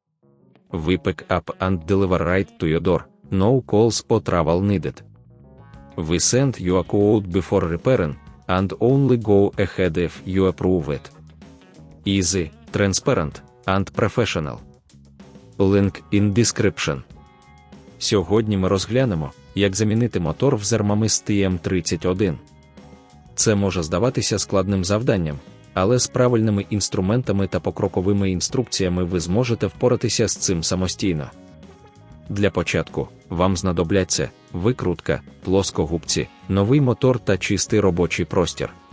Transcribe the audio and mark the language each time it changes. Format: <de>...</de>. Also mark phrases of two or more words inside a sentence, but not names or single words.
<en>We pick up and deliver right to your door, no calls or travel needed. We send you a quote before repairing, and only go ahead if you approve it. Easy, transparent, and professional. Link in description.</en> <uk>Сьогодні ми розглянемо, як замінити мотор в Thermomix TM31. Це може здаватися складним завданням, але з правильними інструментами та покроковими інструкціями ви зможете впоратися з цим самостійно. Для початку вам знадобляться викрутка, плоскогубці, новий мотор та чистий робочий простір.</uk>